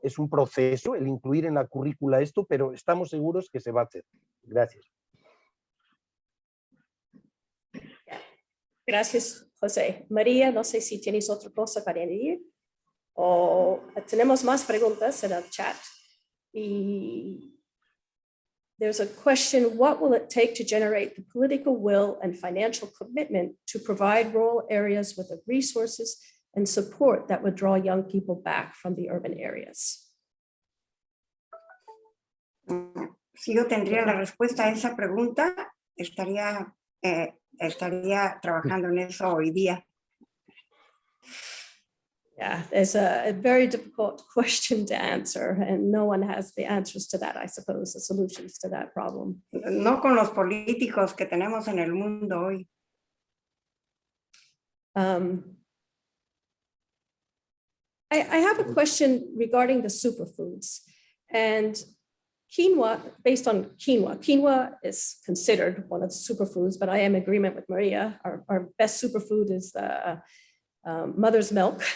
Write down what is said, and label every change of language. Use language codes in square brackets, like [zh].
[es] Es un proceso el incluir en la currícula esto, pero estamos seguros que se va a hacer. Gracias. Gracias, José. María, no sé si tienes otra cosa para añadir o tenemos más preguntas en el chat. Y [en] there's a question, what will it take to generate the political will and financial commitment to provide rural areas with the resources and support that would draw young people back from the urban areas? [es] Si yo tendría la respuesta a esa pregunta, estaría trabajando en eso hoy día. [en] Yeah, it's a very difficult question to answer, and no one has the answers to that, I suppose, the solutions to that problem. [es] No con los políticos que tenemos en el mundo hoy. [en] I have a question regarding the superfoods, and quinoa, based on quinoa. Quinoa is considered one of the superfoods, but I am in agreement with Maria. Our best superfood is the mother's milk.